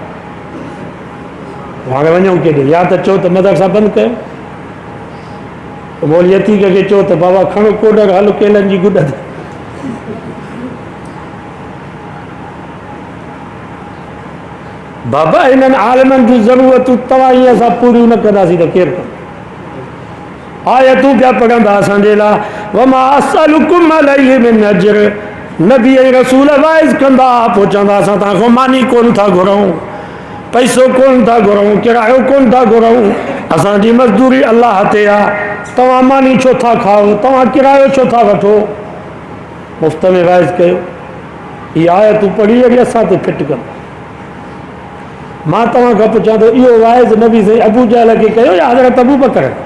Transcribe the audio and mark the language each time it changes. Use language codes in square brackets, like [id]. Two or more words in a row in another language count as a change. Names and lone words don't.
[sd] हाणे वञूं केॾे या त चओ त मदरसा बंदि कयो मौली अतीक खे चओ त बाबा खणो कोडर हल केलनि जी गुॾ ते बाबा इन्हनि आलिमनि जूं ज़रूरतूं तव्हां ईअं असां पूरियूं न कंदासीं त केरु कंदो आयतूं पिया पढ़ंदा असांजे लाइ [ar] وما أسألكم عليه من أجر [sd] नबी ऐं रसूल वाइज़ कंदा पोइ चवंदा असां तव्हांखां मानी कोन था घुरूं पैसो कोन था घुरूं किरायो कोन था घुरूं असांजी मज़दूरी अलाह ते आहे तव्हां मानी छो था खाओ तव्हां किरायो छो था वठो मुफ़्त में वाइज़ कयो इहा आयतूं पढ़ी वरी असां ते फिट कंदा मां तव्हां खां पुछां थो इहो वाइज़ नबी साईं अबू जहल खे कयो या हज़रत अबू बकर?